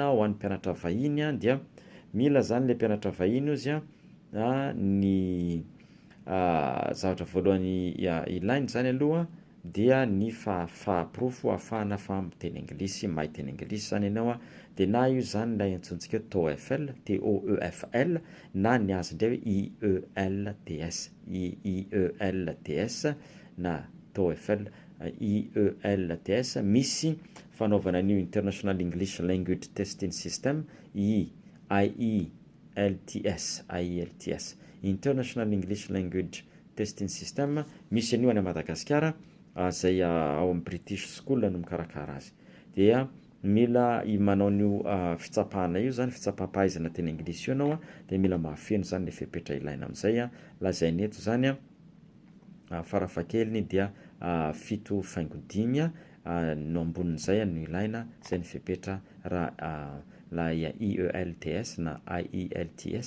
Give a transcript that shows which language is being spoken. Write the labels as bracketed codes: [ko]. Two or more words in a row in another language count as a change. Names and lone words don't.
[mg] ho an'ny mpianatra vahiny dia mila zany le mpianatra vahiny izy ny zavatra voalohany ilainy zany aloha dia ny fahaprofo ahafahana miteny anglisy, mahay teny anglisy zany ianao de na io zany lay antsontsika TOEFL, TOEFL na ny azy indray hoe IELTS, IELTS na TOEFL, IELTS. Misy fanaovana new International English Language Testing System, IELTS, International English Language Testing System. Misy anio any Madagasikara zay ao amin'ny British School no mikarakara azy. Dia mila manao nio fitsapahana io zany, fitsapam-pahaizana teny anglisy io anao de mila mahafeno zany le fepetra ilaina amin'izay lazainy eto zany farafahakeliny dia 7.5 no ambonin'izay no ilaina zay ny fepetra raha la IELTS na IELTS.